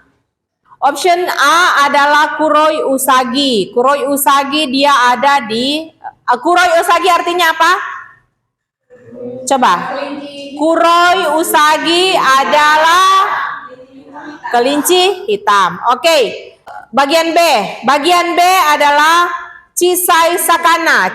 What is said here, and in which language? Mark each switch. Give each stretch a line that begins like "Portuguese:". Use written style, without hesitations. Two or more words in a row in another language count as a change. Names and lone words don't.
Indonesian: Option A adalah
Japanese: 黒いうさぎ. 黒いうさぎ
Indonesian: dia ada di
Japanese: 黒いうさぎ
Indonesian: artinya apa? Coba.
Japanese: 黒いうさぎ
Indonesian: adalah kelinci hitam. Oke. Bagian B. Bagian B adalah
Japanese: 小さい魚.